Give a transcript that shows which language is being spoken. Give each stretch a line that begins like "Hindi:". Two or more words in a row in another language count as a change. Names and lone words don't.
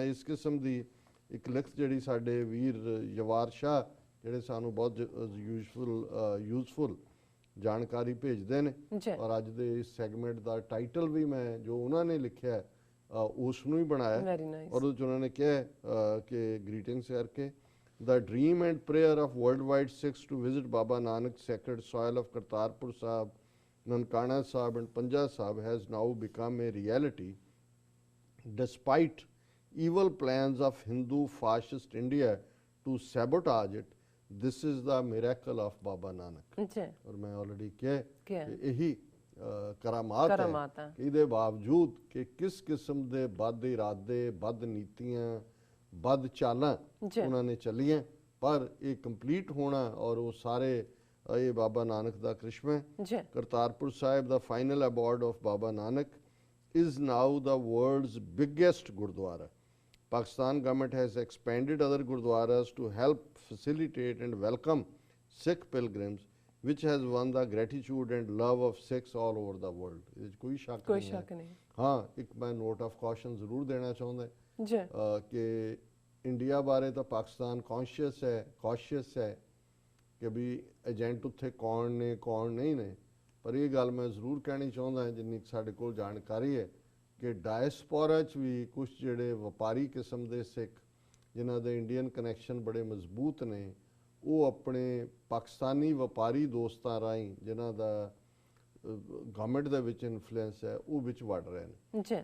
Punjabi: ਇਸ ਕਿਸਮ ਦੀ ਇੱਕ ਲਿਖਤ ਜਿਹੜੀ ਸਾਡੇ ਵੀਰ ਯਵਾਰ ਸ਼ਾਹ, ਜਿਹੜੇ ਸਾਨੂੰ ਬਹੁਤ ਯੂਜ਼ਫੁਲ ਜਾਣਕਾਰੀ ਭੇਜਦੇ ਨੇ, ਔਰ ਅੱਜ ਦੇ ਇਸ ਸੈਗਮੈਂਟ ਦਾ ਟਾਈਟਲ ਵੀ ਮੈਂ ਜੋ ਉਹਨਾਂ ਨੇ ਲਿਖਿਆ ਉਸ ਨੂੰ ਹੀ ਬਣਾਇਆ। ਔਰ ਉਹ 'ਚ ਉਹਨਾਂ ਨੇ ਕਿਹਾ ਕਿ ਗ੍ਰੀਟਿੰਗਸ ਕਰਕੇ,
English: The dream and prayer of worldwide Sikhs to visit Baba Nanak's sacred soil of Kartarpur Sahib, Nankana Sahib and Panja Sahib has now become a reality despite evil plans of Hindu fascist India to sabotage it. This is the miracle of Baba Nanak.
Hindi: और मैं ऑलरेडी कह यही करामात है कि
Punjabi: ਇਹਦੇ ਬਾਵਜੂਦ ਕਿ ਕਿਸ ਕਿਸਮ ਦੇ ਬਦ ਇਰਾਦੇ, ਬਦ ਨੀਤੀਆਂ, ਬਦ ਚਾਲਾਂ ਉਹਨਾਂ ਨੇ ਚੱਲੀਆਂ, ਪਰ ਇਹ ਕੰਪਲੀਟ ਹੋਣਾ ਔਰ ਉਹ ਸਾਰੇ ਇਹ ਬਾਬਾ ਨਾਨਕ ਦਾ ਕ੍ਰਿਸ਼ਮਾ ਹੈ।
English: ਕਰਤਾਰਪੁਰ ਸਾਹਿਬ ਦਾ final abode of Baba Nanak is now the world's biggest gurdwara. Pakistan government has expanded other gurdwaras to help facilitate and welcome Sikh pilgrims, which has won the gratitude and love of Sikhs all over the world.
Punjabi: ਇਹਦੇ 'ਚ ਕੋਈ ਸ਼ੱਕ ਨਹੀਂ। ਹਾਂ, ਇੱਕ ਮੈਂ
English: note of caution
Punjabi: ਜ਼ਰੂਰ ਦੇਣਾ ਚਾਹੁੰਦਾ ਕਿ ਇੰਡੀਆ ਬਾਰੇ ਤਾਂ ਪਾਕਿਸਤਾਨ ਕੌਸ਼ੀਅਸ ਹੈ ਕਿ ਵੀ ਏਜੰਟ ਉੱਥੇ ਕੌਣ ਨੇ ਕੌਣ ਨਹੀਂ ਨੇ, ਪਰ ਇਹ ਗੱਲ ਮੈਂ ਜ਼ਰੂਰ ਕਹਿਣੀ ਚਾਹੁੰਦਾ ਜਿੰਨੀ ਸਾਡੇ ਕੋਲ ਜਾਣਕਾਰੀ ਹੈ ਕਿ ਡਾਇਸਪੋਰਾ 'ਚ ਵੀ ਕੁਝ ਜਿਹੜੇ ਵਪਾਰੀ ਕਿਸਮ ਦੇ ਸਿੱਖ ਜਿਨ੍ਹਾਂ ਦੇ
English: Indian connection
Punjabi: ਬੜੇ ਮਜ਼ਬੂਤ ਨੇ, ਉਹ ਆਪਣੇ ਪਾਕਿਸਤਾਨੀ ਵਪਾਰੀ ਦੋਸਤਾਂ ਰਾਹੀਂ ਜਿਨ੍ਹਾਂ ਦਾ ਗਵਰਨਮੈਂਟ ਦੇ ਵਿੱਚ ਇਨਫਲੂਐਂਸ ਹੈ, ਉਹ ਵਿੱਚ ਵੜ ਰਹੇ ਨੇ।